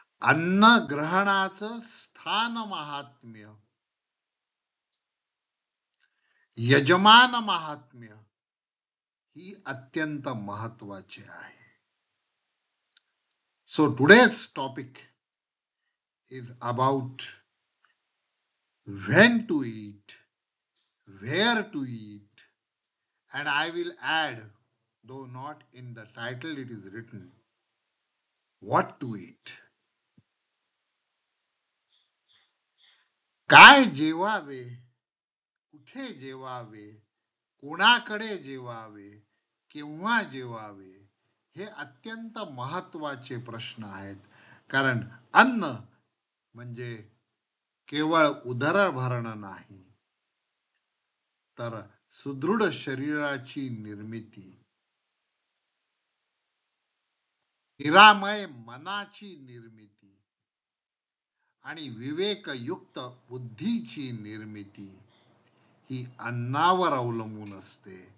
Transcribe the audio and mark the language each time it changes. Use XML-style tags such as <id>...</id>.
<mr>अन्न ग्रहणाचं स्थान महात्म्य, यजमान महात्म्य ही अत्यंत महत्वाचे आहे.</mr> <en>So today's topic is about when to eat, where to eat, and I will add, though not in the title it is written, what to eat.</en> <mr>काय जेवावे, कुठे जेवावे, कोणाकडे जेवावे, केव्हा जेवावे, हे अत्यंत महत्वाचे प्रश्न आहेत. कारण अन्न म्हणजे केवळ उदर भरणं नाही, तर सुदृढ शरीराची निर्मिती, निरामय मनाची निर्मिती आणि विवेकयुक्त बुद्धीची निर्मिती ही अन्नावर अवलंबून असते.</mr>